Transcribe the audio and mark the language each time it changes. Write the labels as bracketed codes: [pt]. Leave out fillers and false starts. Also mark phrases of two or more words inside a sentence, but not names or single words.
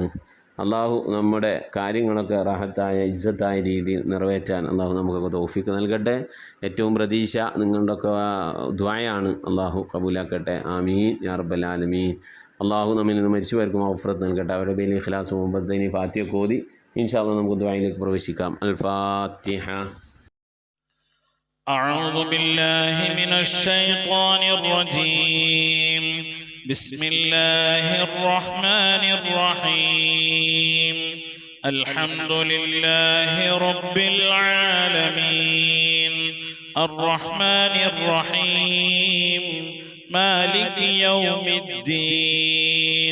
[ml] അള്ളാഹു നമ്മുടെ കാര്യങ്ങളൊക്കെ റാഹത്തായ ഇസ്സത്തായ രീതിയിൽ നിറവേറ്റാൻ അള്ളാഹു നമുക്കൊക്കെ തൗഫീഖ് നൽകട്ടെ. ഏറ്റവും പ്രതീക്ഷ നിങ്ങളുടെയൊക്കെ ദുആയാണ്. അള്ളാഹു കബൂലാക്കട്ടെ. [ar] آمين يا رب العالمين. [ml] അള്ളാഹു നമ്മിൽ നിന്ന് മരിച്ചുപോയവർക്ക് മഗ്ഫിറത്ത് നൽകട്ടെ. അവരുടെ പേരിൽ ഇഖ്ലാസ് മുമ്പത്തേനി ഫാത്തിഹ ഓതി [ar] إن شاء الله [ml] നമുക്ക് ദുആയിലേക്ക് പ്രവേശിക്കാം. അൽ ഫാത്തിഹ. [ar] أعوذ بالله من الشيطان الرجيم. بسم الله الرحمن الرحيم. الحمد لله رب العالمين الرحمن الرحيم مالك يوم الدين.